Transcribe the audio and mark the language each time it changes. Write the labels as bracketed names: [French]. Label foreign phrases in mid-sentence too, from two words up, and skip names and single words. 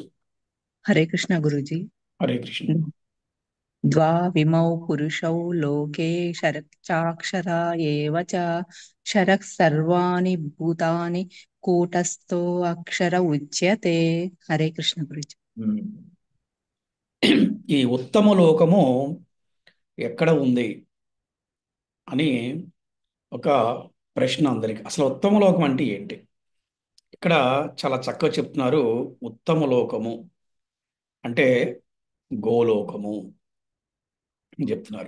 [Telugu] हरे कृष्ण गुरुजी। హరే కృష్ణ. [Sanskrit] द्वाविमौ पुरुषौ लोके क्षरश्चाक्षरा एव च क्षरः सर्वाणि भूतानि कूटस्थो अक्षर उच्यते। [Telugu] हरे कृष्ण गुरुजी। ఉమ్. ఈ ఉత్తమ లోకము ఎక్కడ ఉంది అని ఒక ప్రశ్న అందరికి. అసలు ఉత్తమ లోకం అంటే ఏంటి? ఇక్కడ చాలా చక్కగా చెప్తున్నారు. ఉత్తమ లోకము అంటే గోలోకము అని చెప్తున్నారు.